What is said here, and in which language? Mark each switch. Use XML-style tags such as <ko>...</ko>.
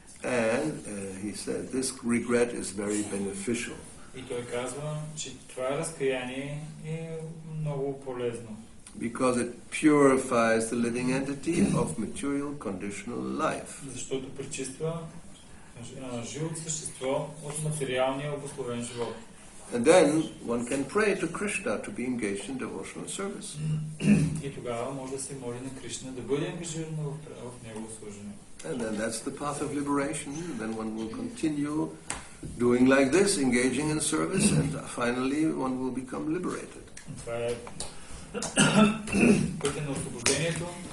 <en>And he said, this regret is very beneficial.</en> <bg>И той казва, че това разкаяние е много полезно.</bg> <en>Because it purifies the living entity of material conditional life.</en> <bg>Защото пречиства живото същество от материалния обусловен живот.</bg> <en>And then one can pray to Krishna to be engaged in devotional service.</en> <bg>И тогава може да се моли на Кришна да бъде ангажиран в негово служение.</bg> <en>And then that's the path of liberation. Then one will continue doing like this, engaging in service, and finally one will become liberated.</en> <bg>Това е пътя на освобождението.</bg>